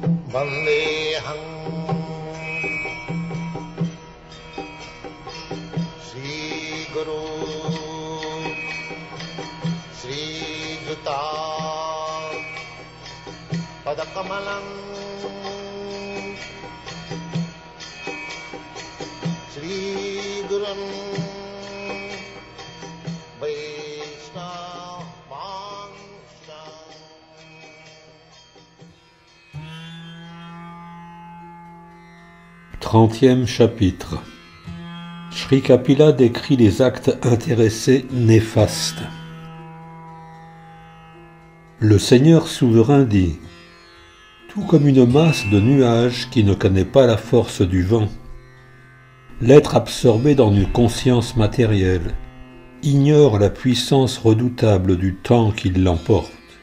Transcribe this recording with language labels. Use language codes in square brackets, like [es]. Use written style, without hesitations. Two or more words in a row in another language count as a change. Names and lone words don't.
[sa] वन्देऽहं श्री गुरु श्री युत पादकमलं श्री गुरुं वैष्णव वंश. [fr] 30e chapitre. Sri Kapila décrit les actes intéressés néfastes. Le Seigneur souverain dit : tout comme une masse de nuages qui ne connaît pas la force du vent, l'être absorbé dans une conscience matérielle ignore la puissance redoutable du temps qui l'emporte.